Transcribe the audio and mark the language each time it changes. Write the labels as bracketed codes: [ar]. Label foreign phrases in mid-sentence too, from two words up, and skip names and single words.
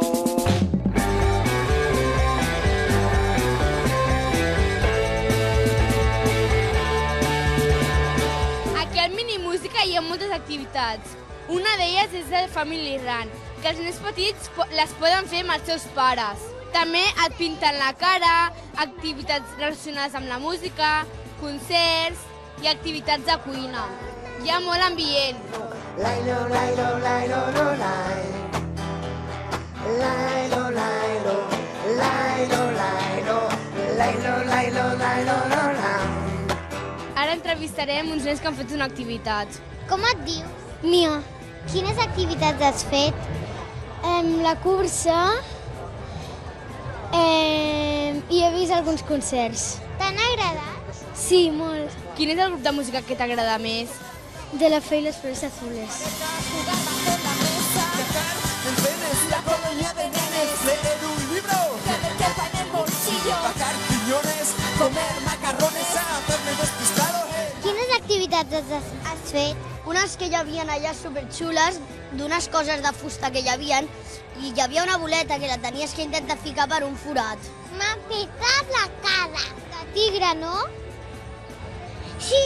[ca] Aquí al Minimúsica hi ha moltes activitats. Una d'elles és el Family Run, que els nens petits les poden fer amb els seus pares. També et pinten la cara, activitats relacionades amb la música, concerts i activitats de cuina. Hi ha molt ambient. Lailo, lailo, lailo, lo, lai. Lailo, lailo, lailo, lailo, lailo, lailo, lailo, lo, lai. Ara entrevistarem uns nens que han fet una activitat. Com et dius? Mia. Quines activitats has fet? La cursa i he vist alguns concerts. T'han agradat? Sí, molt. Quin és el grup de música que t'agrada més? [es] De la fe y los flores azules. La colonia de nenes, leer un libro, tener quepa en el bolsillo, bajar piñones, comer macarrones, hacerme despistado. [ca] Quines activitats has fet? Unes que hi havia allà superxules, d'unes coses de fusta que hi havia, i hi havia una boleta que la tenies que intentar ficar per un forat. M'ha picat la cara. De tigre, no? Sí.